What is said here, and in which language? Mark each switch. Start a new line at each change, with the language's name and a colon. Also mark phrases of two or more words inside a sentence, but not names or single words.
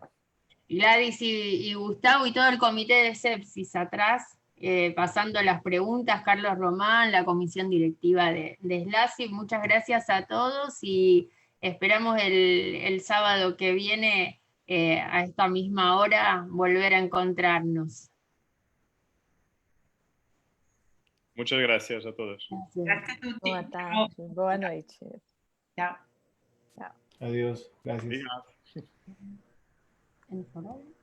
Spanish: Gladys y Gustavo y todo el comité de sepsis atrás, pasando las preguntas, Carlos Román, la comisión directiva de SLASI. Muchas gracias a todos y esperamos el sábado que viene a esta misma hora volver a encontrarnos. Muchas gracias a todos.
Italian: Grazie a tutti.
Portuguese: Boa tarde, boa noite.
Italian: Ciao.
Spanish: Adiós, gracias.
Portuguese: Obrigado.
Spanish: ¿En favor?